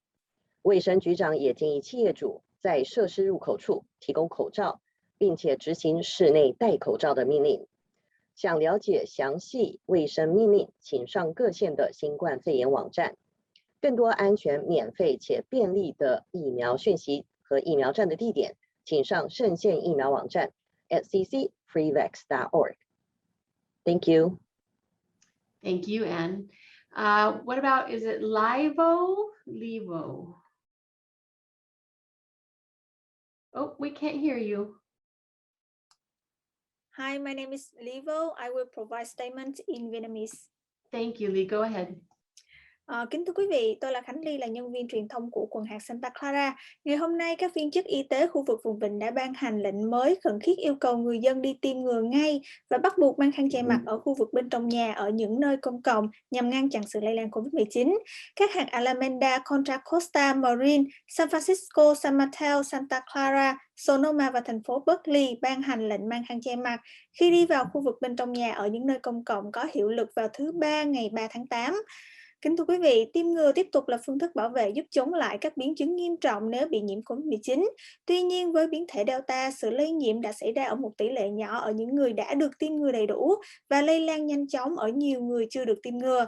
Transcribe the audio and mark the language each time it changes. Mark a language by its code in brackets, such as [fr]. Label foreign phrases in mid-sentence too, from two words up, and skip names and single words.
[zh] 卫生局长也建议企业主在设施入口处提供口罩，并且执行室内戴口罩的命令。想了解详细卫生命令，请上各县的新冠肺炎网站。更多安全、免费且便利的疫苗讯息和疫苗站的地点，请上圣县疫苗网站 @ccfreevax.org. [en] Thank you. Thank you, Anne. What about, is it Livo? Levo. Oh, we can't hear you. Hi, my name is Livo. I will provide statement in Vietnamese. Thank you, Lee. Go ahead. [vi] Kính thưa quý vị, tôi là Khánh Ly, là nhân viên truyền thông của quận hạt Santa Clara. Ngày hôm nay, các viên chức y tế khu vực vùng vịnh đã ban hành lệnh mới khẩn thiết yêu cầu người dân đi tiêm ngừa ngay và bắt buộc mang khăn che mặt ở khu vực bên trong nhà ở những nơi công cộng nhằm ngăn chặn sự lây lan COVID-19. Các hạt Alameda, Contra Costa, Marin, San Francisco, San Mateo, Santa Clara, Sonoma và thành phố Berkeley ban hành lệnh mang khăn che mặt khi đi vào khu vực bên trong nhà ở những nơi công cộng có hiệu lực vào thứ Ba ngày 3 tháng 8. Kính thưa quý vị, tiêm ngừa tiếp tục là phương thức bảo vệ giúp chống lại các biến chứng nghiêm trọng nếu bị nhiễm COVID-19. Tuy nhiên, với biến thể Delta, sự lây nhiễm đã xảy ra ở một tỷ lệ nhỏ ở những người đã được tiêm ngừa đầy đủ và lây lan nhanh chóng ở nhiều người chưa được tiêm ngừa.